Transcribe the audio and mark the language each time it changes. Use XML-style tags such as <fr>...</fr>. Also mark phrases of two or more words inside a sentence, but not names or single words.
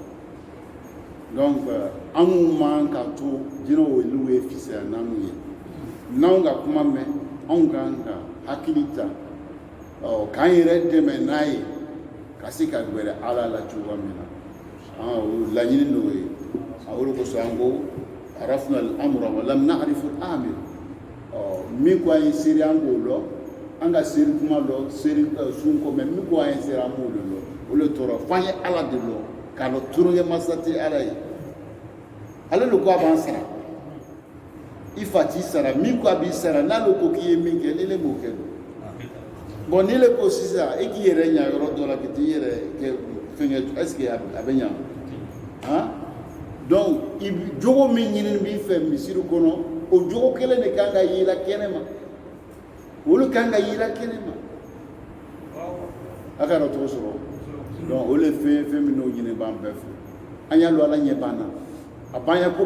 <bm>donc anw man ka to jinɛw olu ye fisaya n'anw ye n'anw ka kuma mɛn anw kan ka hakili ta k'an yɛrɛ dɛmɛ n'a ye ka se ka gɛrɛ ala la cogoya min na o laɲini n'o ye o de kosɔn an ko</bm> <ar>عرفنا الأمر ولم نعرف الآمر</ar> <bm>min ko an ye seri an b'o dɔn an ka seri kuma dɔn seri sun ko mɛ min ko an ye seri an b'o de dɔn o de tora f'an ye ala de dɔn k'a dɔn turonkɛ masa tɛ ala ye ale de ko a b'an sara i fa t'i sara min ko a b'i sara n'ale ko k'i ye min kɛ ni ne m'o kɛ don bon ni le ko sisan e k'i yɛrɛ ɲa yɔrɔ dɔ la ka t'i yɛrɛ kɛ fɛnkɛ</bm> <fr>est ce que</fr> <bm>a bɛ ɲa han donc jogo min ɲinini b'i fɛ misiri kɔnɔ o jogo kelen de kan ka yira kɛnɛ ma olu kan ka yira kɛnɛ ma a ka dɔn cogo sɔrɔ donc o le fɛn min n'o ɲini b'an bɛɛ fɛ an y'a lɔ ala ɲɛ b'an na a b'an ya ko</bm>